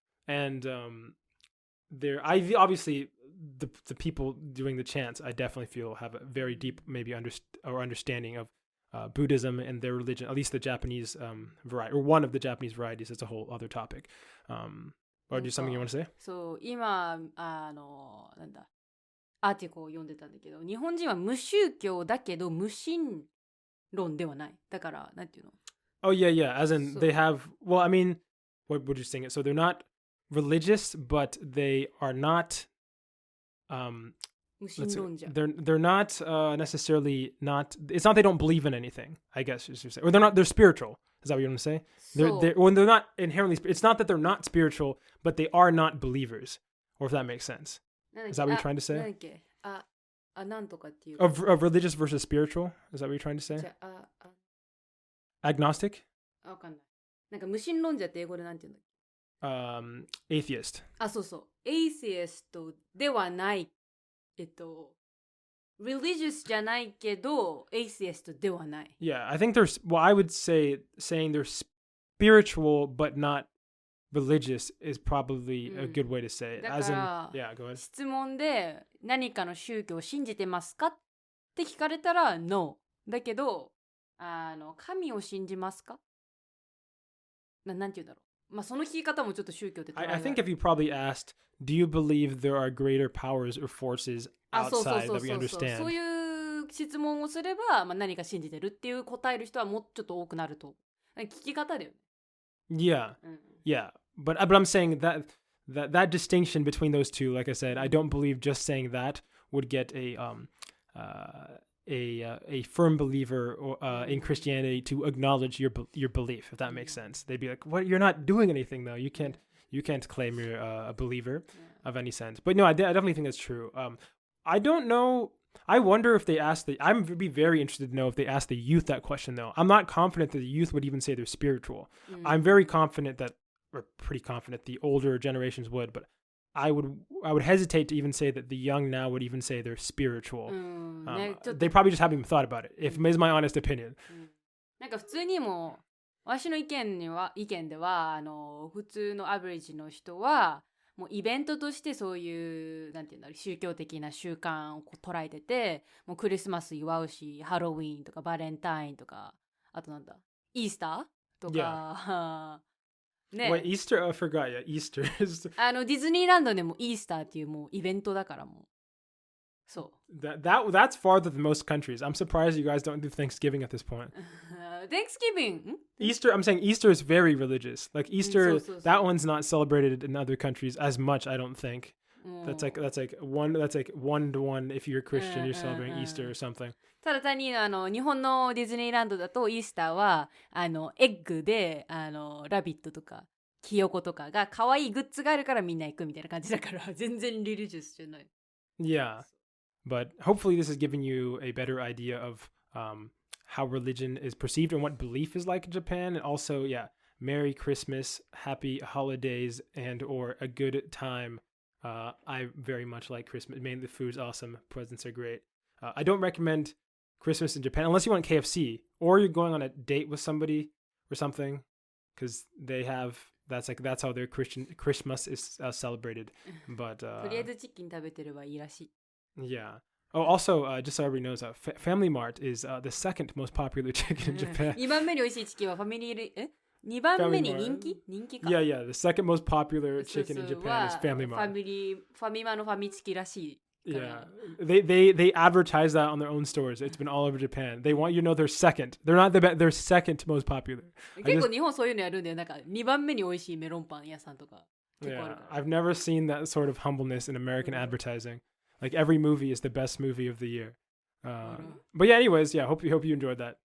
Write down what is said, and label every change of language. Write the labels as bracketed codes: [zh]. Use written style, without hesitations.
[en] And obviously the people doing the chants, I definitely feel have a very deep maybe understanding of Buddhism and their religion, at least the Japanese variety, or one of the Japanese varieties. It's a whole other topic. Or do you something you want to say? [ja] そう今なんだアーティコを読んでたんだけど、日本人は無宗教だけど無神論ではない。だからなんていうの？ [en] Oh yeah, as in they have. Well, I mean, what would you saying it? So they're not religious, but they are not [ja] 無神論者。 [en] they're not necessarily not. It's not they don't believe in anything. I guess you should say, or they're spiritual. Is that what you want to say? When they're not inherently. It's not that they're not spiritual, but they are not believers. Or if that makes sense. Is that what you're trying to say? [ja] なんだっけなんとかっていう。 [en] Of religious versus spiritual? Is that what you're trying to say? Agnostic? [ja] わかんない。なんか無神論者って英語でなんて言うんだっ [en] け？atheist. [ja] そうそう。 atheist ではない。 religious じゃないけど、atheist ではない。 [en] Yeah, I think I would say saying they're spiritual but not religious is probably a good way to say it. [ja] だから、 [en] yeah, go ahead. [ja] 質問で何かの宗教を信じてますかって聞かれたら No。だけど、神を信じますか？なんて言うんだろう。まあその聞き方もちょっと宗教って捉えられる。 [en] I think if you probably asked, do you believe there are greater powers or forces outside that we understand? [ja] そういう質問をすれば、まあ、何か信じてるっていう答える人はもうちょっと多くなると。聞き方だよね。 [en] Yeah, yeah. But I'm saying that distinction between those two, like I said, I don't believe just saying that would get a firm believer in Christianity to acknowledge your belief, if that makes sense. They'd be like, "What? You're not doing anything, though. You can't claim you're a believer of any sense." But no, I definitely think that's true. I don't know. I wonder if they ask I'd be very interested to know if they ask the youth that question, though. I'm not confident that the youth would even say they're spiritual. I'm very confident or pretty confident the older generations would, but I would hesitate to even say that the young now would even say they're spiritual. They probably just haven't even thought about it, if is my honest opinion. [ja] なんか普通にも私の意見では普通のアベレージの人はもうイベントとしてそういうなんていうんだろう宗教的な習慣を捉えてて、もうクリスマス祝うし、ハロウィーンとかバレンタインとか、あとなんだイースターとか。 [en] ね、Wait, Easter? I forgot. Yeah, Easter is. [ja] ディズニーランドでもイースターっていうもうイベントだからもう。そう。 [en] That's farther than most countries. I'm surprised you guys don't do Thanksgiving at this point. Thanksgiving? Easter, I'm saying Easter is very religious. Like Easter, that one's not celebrated in other countries as much, I don't think. That's like 1 to 1 if you're a Christian, you're celebrating Easter or something. [ja] ただ単に日本のディズニーランドだとイースターはエッグでラビットとかキヨコとかが可愛いグッズがあるからみんな行くみたいな感じだから全然リリジュスじゃない。 [en] Yeah, but hopefully this is giving you a better idea of how religion is perceived and what belief is like in Japan, and also, yeah, Merry Christmas, Happy Holidays, and or a good time. I very much like Christmas. Mainly the food's awesome. Presents are great. I don't recommend Christmas in Japan unless you want KFC or you're going on a date with somebody or something, because they have that's how their Christmas is celebrated. But [ja] とりあえずチキン食べてればいいらしい。 [en] Yeah. Oh, also, just so everybody knows, Family Mart is the second most popular chicken in Japan. [ja] 2番目に美味しいチキンはファミリー2番目に人気か。 [en] Yeah, the second most popular chicken in Japan is Family Mart. [ja] ファミマのファミチキらしい。 [en] Yeah, they advertise that on their own stores. It's been all over Japan. They want you to know they're second. They're not the best. They're second most popular. [ja] 結構日本そういうのやるんだよ。なんか2番目に美味しいメロンパン屋さんとか。 [en] Yeah, I've never seen that sort of humbleness in American advertising. Like every movie is the best movie of the year. But yeah, anyways, yeah, hope you enjoyed that.